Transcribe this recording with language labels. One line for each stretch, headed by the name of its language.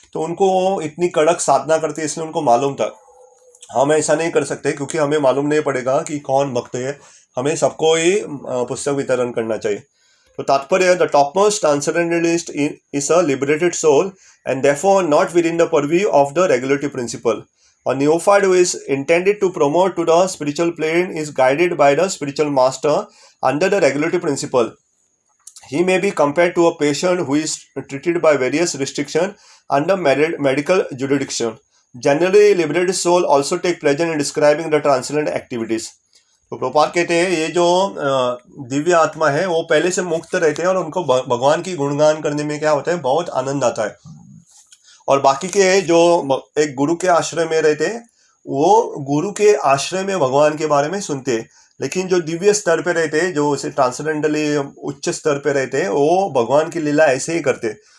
Hindi: तो उनको इतनी कड़क साधना करते, इसलिए उनको मालूम था। हम ऐसा नहीं कर सकते क्योंकि हमें मालूम नहीं पड़ेगा कि कौन भक्त है, हमें सबको ही पुस्तक वितरण करना चाहिए।
English: तो तात्पर्य, the topmost transcendentalist is a liberated soul and therefore not within the purview of the regulatory principle. A neophyte who is intended to promote to the spiritual plane is guided by the spiritual master under the regulative principle. He may be compared to a patient who is treated by various restrictions under medical jurisdiction. Generally, liberated soul also take pleasure in describing the transcendent activities.
Hindi: तो प्रभुपाद कहते हैं ये जो दिव्य आत्मा है वो पहले से मुक्त रहते हैं और उनको भगवान की गुणगान करने में क्या होता है, बहुत आनंद आता है. और बाकी के जो एक गुरु के आश्रय में रहते हैं वो गुरु के आश्रय में भगवान के बारे में सुनते हैं, लेकिन जो दिव्य स्तर पे रहते हैं, जो उसे ट्रांसेंडेंटली उच्च स्तर पे रहते हैं, वो भगवान की लीला ऐसे ही करते हैं.